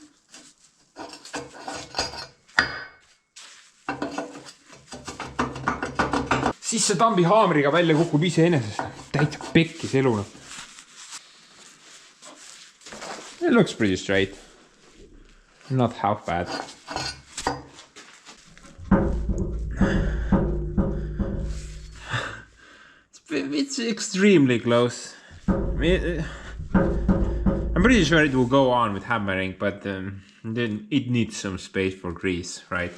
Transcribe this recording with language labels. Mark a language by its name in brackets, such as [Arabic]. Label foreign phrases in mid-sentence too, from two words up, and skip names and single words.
[Estonian] Siis see tambi haamriga välja kukub iseenesest. Täitsa pekkis elu. [English] It looks pretty straight. Not half bad. It's extremely close. I'm pretty sure it will go on with hammering, but then it needs some space for grease, right?